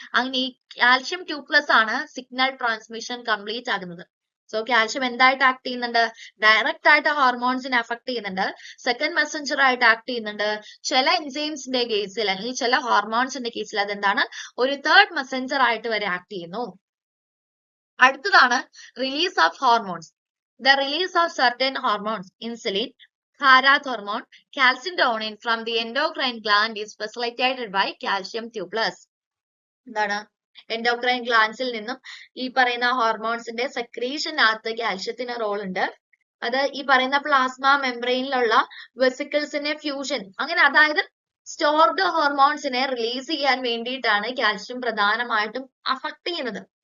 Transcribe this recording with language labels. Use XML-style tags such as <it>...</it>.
<ml>അങ്ങനെ ഈ കാൽഷ്യം 2+ ആണ് സിഗ്നൽ ട്രാൻസ്മിഷൻ കംപ്ലീറ്റ് ആകുന്നത്. സോ കാൽഷ്യം എന്തായിട്ട് ആക്ട് ചെയ്യുന്നുണ്ട്, ഡയറക്റ്റ് ആയിട്ട് ഹോർമോൺസിനെ അഫക്ട് ചെയ്യുന്നുണ്ട്. സെക്കൻഡ് മെസ്സഞ്ചർ ആയിട്ട് ആക്ട് ചെയ്യുന്നുണ്ട്. ചില എൻസൈംസിന്റെ കേസിൽ അല്ലെങ്കിൽ ചില ഹോർമോൺസിന്റെ കേസിൽ അതെന്താണ്, ഒരു തേർഡ് മെസ്സഞ്ചർ ആയിട്ട് വരെ ആക്ട് ചെയ്യുന്നു. അടുത്തതാണ്</ml> <en>Release of hormones. The release of certain hormones, insulin, parathormone, calcitonin from the endocrine gland is facilitated by calcium 2+.</en> <ml>എന്താണ്, എൻഡോക്രൈൻ ഗ്ലാൻസിൽ നിന്നും ഈ പറയുന്ന ഹോർമോൺസിന്റെ സെക്രീഷനകത്ത് കാൽഷ്യത്തിന് റോൾ ഉണ്ട്. അത് ഈ പറയുന്ന പ്ലാസ്മ മെംബ്രെയിനിലുള്ള വെസിക്കിൾസിന്റെ ഫ്യൂഷൻ, അങ്ങനെ അതായത് സ്റ്റോർഡ് ഹോർമോൺസിനെ റിലീസ് ചെയ്യാൻ വേണ്ടിയിട്ടാണ് കാൽഷ്യം പ്രധാനമായിട്ടും അഫക്ട് ചെയ്യുന്നത്.</ml>